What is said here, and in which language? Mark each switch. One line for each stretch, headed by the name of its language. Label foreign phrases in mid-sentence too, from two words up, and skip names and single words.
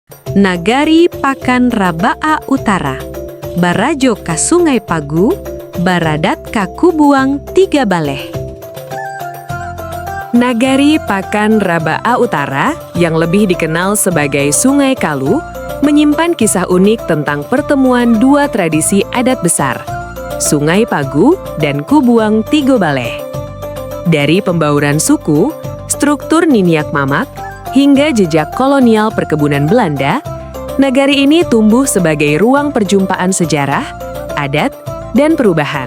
Minangkabau: Nagari Pakan Raba'a Utara, Barajo ka Sungai Pagu, Baradat ka Kubuang Tiga Baleh.
Indonesian: Nagari Pakan Raba'a Utara, yang lebih dikenal sebagai Sungai Kalu, menyimpan kisah unik tentang pertemuan dua tradisi adat besar, Sungai Pagu dan Kubuang Tiga Baleh. Dari pembauran suku, struktur Niniak Mamak, hingga jejak kolonial perkebunan Belanda, nagari ini tumbuh sebagai ruang perjumpaan sejarah, adat, dan perubahan.